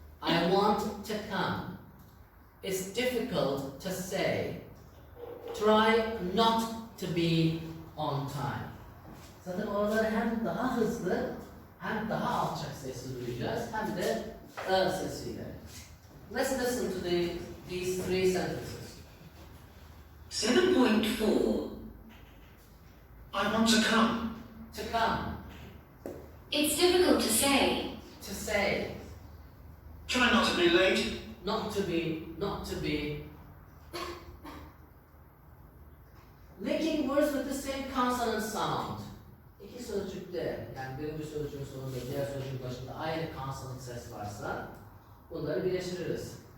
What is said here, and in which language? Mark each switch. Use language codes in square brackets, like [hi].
[en] I want to come. It's difficult to say. Try not to be on time. [tr] Zaten oraları hem daha hızlı hem daha alçak sesli duyacağız hem de sesiyle. [en] Let's listen to these three sentences. 7.4. I want to come. To come. It's difficult to say. To say. Try not to be late. Not to be. Not to be. Linking words with the same consonant sound. [tr] İki sözcükte, yani birinci sözcüğün sonunda, diğer sözcüğün başında aynı consonant ses varsa bunları birleştiririz.